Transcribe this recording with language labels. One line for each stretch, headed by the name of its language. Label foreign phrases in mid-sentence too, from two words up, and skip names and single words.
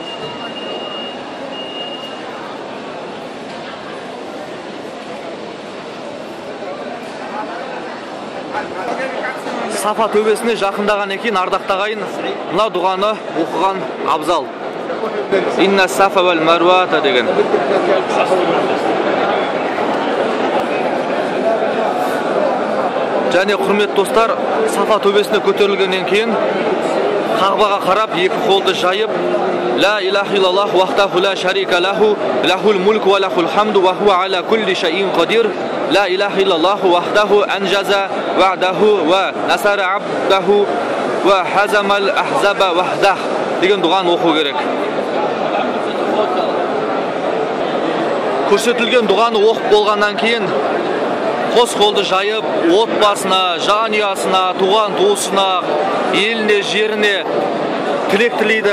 Kazakh: Сафа төбесіне жақындаған екен, ардақтағайын, мына дұғаны оқыған абзал.
Arabic: إن الصفا والمروة деген.
Kazakh: Және құрмет достар, Сафа төбесіне көтерілгеннен кейін Қағбаға қарап, 2 қолды жайып,
Arabic: لا إله إلا الله وحده لا شريك له له الملك وله الحمد وهو على كل شيء قدير. لا إله إلا الله وحده أنجز وعده ونصر عبده وهزم الأحزاب وحده
Kazakh: деген дұғаны оқу керек. Көрсетілген дұғаны оқып болғаннан кейін қос қолды жайып, отбасына, жанұясына, туған туысына, еліне, жеріне тілек тілейді.